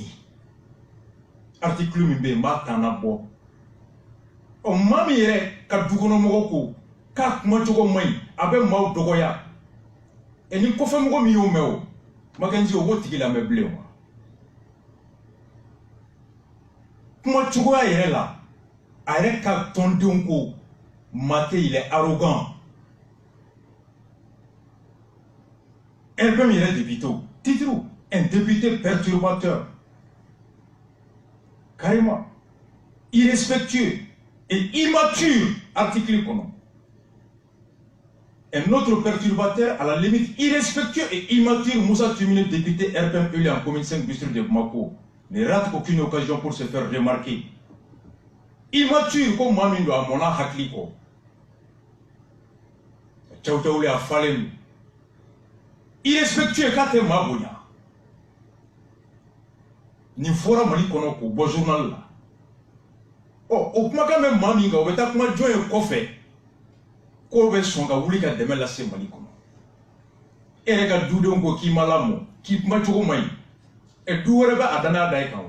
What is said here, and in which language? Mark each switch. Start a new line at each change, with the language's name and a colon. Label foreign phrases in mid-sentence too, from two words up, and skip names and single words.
Bambara: Article min bɛ yen n b'a tan na bɔ maa min yɛrɛ ka dukɔnɔmɔgɔ ko k'a kumacogo man ɲi a bɛ maaw dɔgɔya ni kɔfɛmɔgɔ min y'o mɛn o Makenzi o b'o tigi lamɛn bilen wa. Kumacogoya yɛrɛ la a yɛrɛ ka tɔndenw ko Maté
French: il est arrogant. RPM yɛrɛ député titre un député perturbateur carrément irrespectueux et immature article kɔnɔ. Un autre perturbateur à la limite irrespectueux et immature Musa Timine député RPM élu en commune 5 district de Bamako ne rate aucune occasion pour se faire remarquer.
Bambara: Immature comme maa min don a mɔnna hakili kɔ cɛw le a falen don irrespectueux k'a tɛ maa bonya nin fɔra Mali kɔnɔ k'o bɔ journal la o kumakan bɛ maa min kan o bɛ taa kuma jɔn ye kɔfɛ k'o bɛ sɔn ka wuli ka dɛmɛ lase Mali kɔnɔ e yɛrɛ ka dudenw ko k'i ma lamɔ k'i kumacogo man ɲi et du wɛrɛ bɛ a danaya da i kan wa?